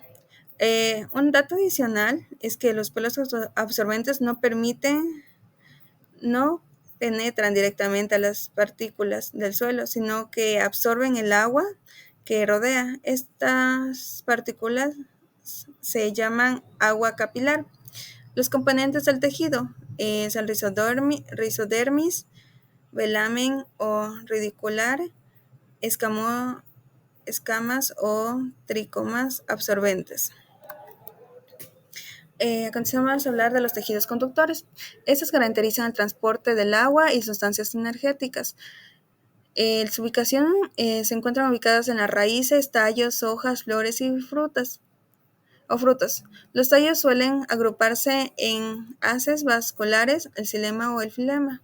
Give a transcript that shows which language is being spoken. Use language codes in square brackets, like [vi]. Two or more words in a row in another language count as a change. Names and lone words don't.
[es] Un dato adicional es que los pelos absorbentes no penetran directamente a las partículas del suelo, sino que absorben el agua que rodea. Estas partículas se llaman agua capilar. Los componentes del tejido es el rizodermis, velamen o radicular, escamas o tricomas absorbentes. A continuación vamos a hablar de los tejidos conductores. Estos garantizan el transporte del agua y sustancias energéticas. Su ubicación se encuentran ubicadas en las raíces, tallos, hojas, flores y frutas. Los tallos suelen agruparse en haces vasculares, el xilema o el filema.